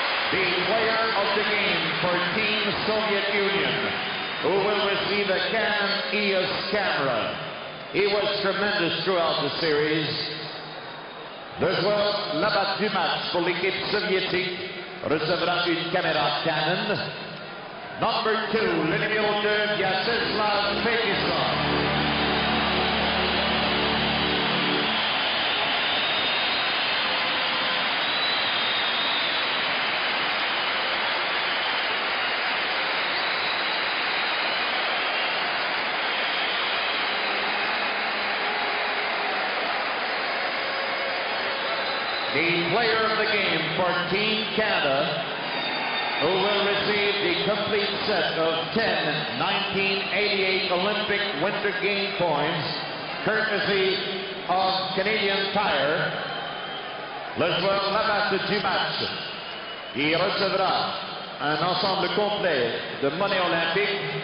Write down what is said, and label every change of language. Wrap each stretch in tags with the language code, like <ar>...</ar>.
<en>The player of the game for Team Soviet Union, who will receive a Canon EOS camera. He was tremendous throughout the series.</en> <fr>Le joueur Labatt du match pour l'équipe soviétique recevra une caméra Canon.</fr> <en>Number 2,</en> <fr>le numéro 2,</fr> <en>Vyacheslav Fetisov. The player of the game for Team Canada, who will receive the complete set of 10 1988 Olympic Winter Game points, courtesy of Canadian Tire,</en> <fr>le joueur Labatt du match. Il recevra un ensemble complet de monnaie olympique.</fr>